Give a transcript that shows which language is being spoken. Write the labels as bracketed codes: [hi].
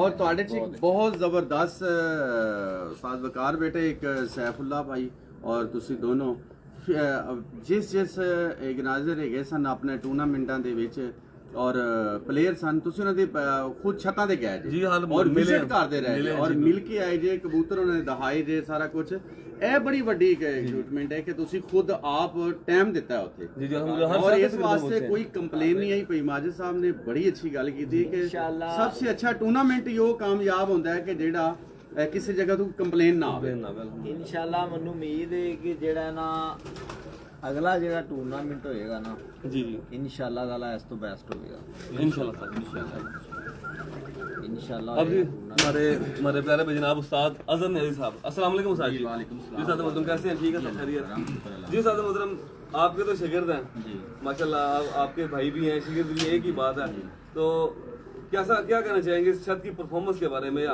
[hi] और [pa] ਤੁਹਾਡੇ ਚ ਇੱਕ ਬਹੁਤ ਜ਼ਬਰਦਸਤ ਉਸਤਾਦ ਵਕਾਰ ਬੇਟੇ, ਇੱਕ ਸੈਫੁੱਲਾ ਭਾਈ ਔਰ ਤੁਸੀਂ ਦੋਨੋਂ ਜਿਸ ਆਰਗੇਨਾਈਜ਼ਰ ਹੈਗੇ ਸਨ ਆਪਣੇ ਟੂਰਨਾਮੈਂਟਾਂ ਦੇ ਵਿੱਚ ਔਰ ਪਲੇਅਰ ਸਨ, ਤੁਸੀਂ ਉਹਨਾਂ ਦੇ ਖੁਦ ਛੱਤਾਂ ਤੇ ਗਏ ਜੀ, ਹਾਲ ਔਰ ਮਿਲੇ ਵਿਜ਼ਿਟ ਹਾਂ। ਕਰਦੇ ਰਹੇ ਮਿਲੇ ਜੇ ਹਾਂ ਔਰ ਜੀ, ਮਿਲ ਕੇ ਆਏ ਜੇ, ਕਬੂਤਰ ਉਹਨਾਂ ਨੇ ਦਿਖਾਏ ਜੇ, ਸਾਰਾ ਕੁਝ। ਇਹ ਬੜੀ ਵੱਡੀ ਇੱਕ ਅਚੀਵਮੈਂਟ ਹੈ ਕਿ ਤੁਸੀਂ ਖੁਦ ਆਪ ਟਾਈਮ ਦਿੱਤਾ ਹੈ ਉੱਥੇ। ਜੀ ਜੀ ਅਲਹਮਦੁਲਿਲਾ। [hi] और इस वास्ते कोई कंप्लेन नहीं आई। भाई माजिद साहब ने बड़ी अच्छी [pa] गल [hi] की थी कि इंशाअल्लाह। [pa] सबसे अच्छा टूर्नामेंट यो कामयाब होता है कि जेड़ा किसी जगह तो कंप्लेन ना आवे। ਇਨਸ਼ਾਅੱਲਾ ਮੈਨੂੰ ਉਮੀਦ ਹੈ ਕਿ ਜਿਹੜਾ ਨਾ ਅਗਲਾ ਜਿਹੜਾ ਟੂਰਨਾਮੈਂਟ ਹੋਏਗਾ ਨਾ, ਜੀ ਜੀ ਇਨਸ਼ਾਅੱਲਾ ਤਾਲਾ ਇਸ ਤੋਂ ਬੈਸਟ ਹੋਵੇਗਾ। इंशाल्लाह सर इंशाल्लाह। ਇਨਸ਼ਾਅੱਲਾ [hi] अब जी हमारे हमारे प्यारे भाई जनाब उस्ताद अजहर नज़ीर साहब, अस्सलाम वालेकुम उस्ताद जी। वालेकुम जी उस्ताद मोहतरम कैसे हैं? ठीक है सब खैरियत? जी उस्ताद मोहतरम आपके तो शागिर्द हैं जी माशाल्लाह, आपके भाई भी हैं, शागिर्द भी, एक ही बात है। तो कैसा क्या कहना चाहेंगे इस छत की परफॉर्मेंस के बारे में?